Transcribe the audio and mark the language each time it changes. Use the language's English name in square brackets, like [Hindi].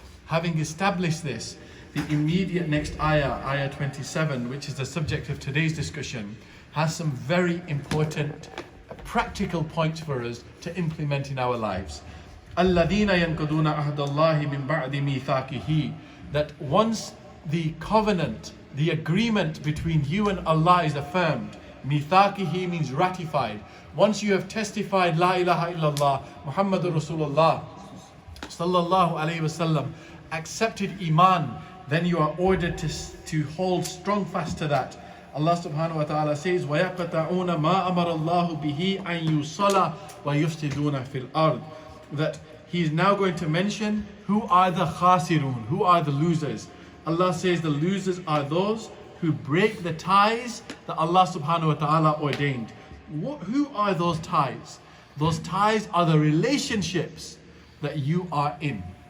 [English] Having established this, the immediate next ayah 27, which is the subject of today's discussion, has some very important practical points for us to implement in our lives. [Arabic] الذين ينقضون عهد الله من بعد ميثاقه. [English] That once the covenant, the agreement between you and Allah is affirmed, mithaqihi means ratified. Once you have testified [Arabic] La ilaha illallah Muhammadur Rasulullah [English] sallallahu alayhi wasallam, accepted iman, then you are ordered to hold strong fast to that. Allah subhanahu wa ta'ala says [Arabic] وَيَقْطَعُونَ مَا أَمَرَ اللَّهُ بِهِ أَن يُوصَلَ وَيُفْسِدُونَ فِي الْأَرْضِ. [English] That He is now going to mention who are the khasirun, who are the losers. Allah says the losers are those who break the ties that Allah subhanahu wa ta'ala ordained. Who are those ties? Those ties are the relationships that you are in.